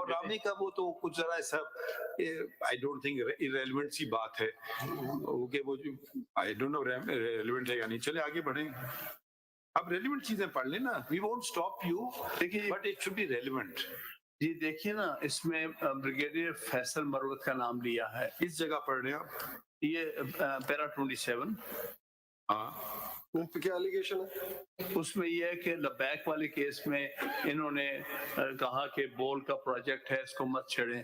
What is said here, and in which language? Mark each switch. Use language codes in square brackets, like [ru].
[ur] رامے کا وہ تو کچھ ذرا ایسا [en] I don't think irrelevant [ur] سی بات ہے کہ وہ جو [en] I don't know relevant [ur] ہے یا نہیں. چلے آگے بڑھیں. اب ریلیونٹ چیزیں پڑھ لیں نا. [en] We won't stop you, but it should be relevant. [ur] جی دیکھیے نا, اس میں بریگیڈیئر فیصل مروت کا نام لیا ہے. اس جگہ پڑھ رہے ہیں آپ, یہ پیرا 27. ہاں ان پہ کیا ایلیگیشن ہے؟ اس میں یہ ہے کہ لبیک والے کیس میں انہوں نے کہا کہ بول کا پروجیکٹ ہے, اس کو مت چھیڑیں.